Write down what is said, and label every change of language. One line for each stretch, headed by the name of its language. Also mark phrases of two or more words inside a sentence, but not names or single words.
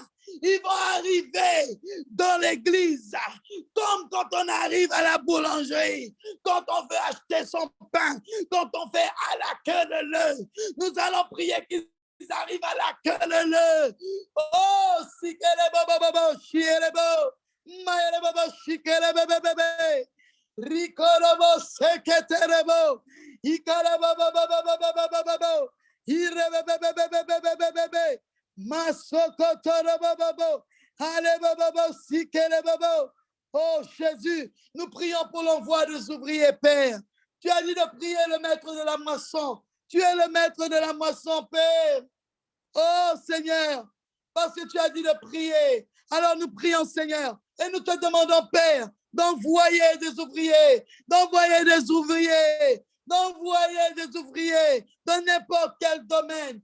French: Ils vont arriver dans l'église comme quand on arrive à la boulangerie, quand on veut acheter son pain, quand on fait à la queue leu. Nous allons prier qu'ils arrivent à la queue leu. Oh, si qu'elle est beau, chier est beau. Mayele baba shikere bebe bebe. Rikorobo seketerebo. Ikara baba baba baba baba baba. Ire bebe bebe bebe bebe bebe. Masokotoro baba baba. Ale baba baba sikere baba. Oh Jésus, nous prions pour l'envoi des ouvriers, Père. Tu as dit de prier le maître de la moisson. Tu es le maître de la moisson, Père. Oh Seigneur, parce que tu as dit de prier. Alors nous prions, Seigneur, et nous te demandons, Père, d'envoyer des ouvriers, d'envoyer des ouvriers, d'envoyer des ouvriers dans n'importe quel domaine.